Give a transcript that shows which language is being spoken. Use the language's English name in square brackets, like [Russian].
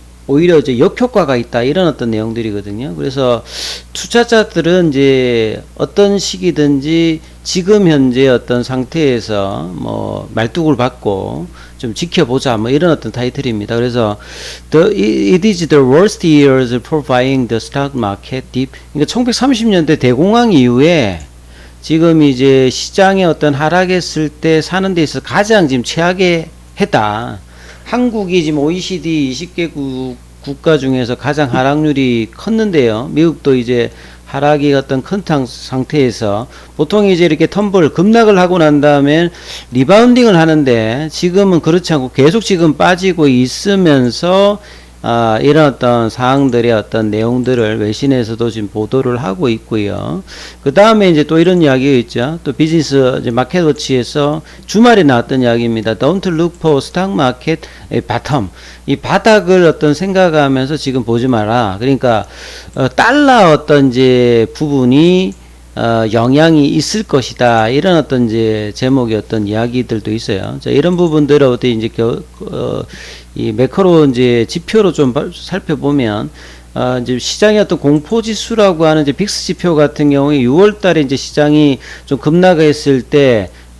[Korean] 오히려 이제 역효과가 있다 이런 어떤 내용들이거든요. 그래서 투자자들은 이제 어떤 시기든지 지금 현재 어떤 상태에서 말뚝을 받고 좀 지켜보자 이런 어떤 타이틀입니다. 그래서 [English] it is the worst years for buying the stock market dip. [Korean] 그러니까 1930년대 대공황 이후에 지금 이제 시장의 어떤 하락했을 때 사는 데 있어서 가장 지금 최악의 해다. 한국이 지금 OECD 20개국 국가 중에서 가장 하락률이 컸는데요. 미국도 이제 하락이 어떤 큰 상태에서 보통 이제 이렇게 텀블 급락을 하고 난 다음에 리바운딩을 하는데 지금은 그렇지 않고 계속 지금 빠지고 있으면서 이런 어떤 사항들의 어떤 내용들을 외신에서도 지금 보도를 하고 있고요. 그 다음에 이제 또 이런 이야기가 있죠. 또 비즈니스 마켓워치에서 주말에 나왔던 이야기입니다. [English] Don't look for stock market bottom. [Korean] 이 바닥을 어떤 생각하면서 지금 보지 마라. 그러니까 달러 어떤 이제 부분이 영향이 있을 것이다. 이런 어떤 이제 제목의 어떤 이야기들도 있어요. 자, 이런 부분들을 어떻게 이제 이 매크로 이제 지표로 좀 살펴보면 이제 시장의 어떤 공포 지수라고 하는 이제 빅스 지표 같은 경우에 6월 달에 이제 시장이 좀 급락했을 때